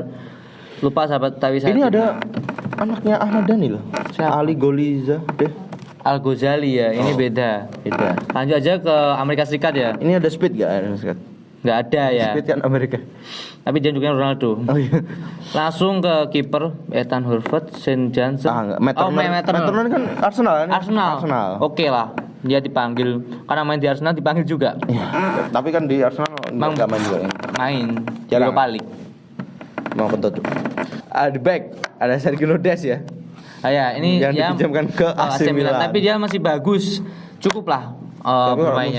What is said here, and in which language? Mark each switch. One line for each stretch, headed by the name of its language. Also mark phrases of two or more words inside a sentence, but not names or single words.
Indonesian: Lupa sahabat tapi saya. Ini ada anaknya Ahmad Dhani loh. Ali Goliza deh. Al Ghazali ya, ini beda. Lanjut aja ke Amerika Serikat ya. Ini ada Speed gak Amerika Serikat? Nggak ada ya. Speed kan Amerika. Tapi dia juga Ronaldo. Oh iya. Langsung ke kiper Ethan Horvath, Saint Johnson. Matt Turner kan Arsenal kan? Arsenal. Oke lah. Dia dipanggil karena main di Arsenal dipanggil juga. Ya, tapi kan di Arsenal enggak main juga ya. Main jarang Europa League. Mau kentut. Di back ada Sergio Des ya. Ini yang dipinjamkan ke AC Milan. Tapi dia masih bagus. Cukup lah bermainnya.